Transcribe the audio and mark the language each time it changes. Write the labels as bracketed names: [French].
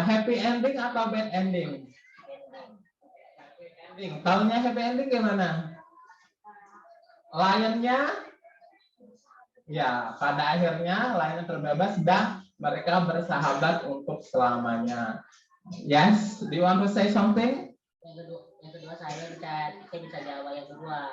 [Indonesian] Happy ending atau bad ending? Happy ending. Tahunya happy ending gimana? Lionnya, ya pada akhirnya lion terbebas dan mereka bersahabat untuk selamanya. [English] Yes, do you want to say something? [Indonesian] Yang kedua saya bisa jawab yang kedua.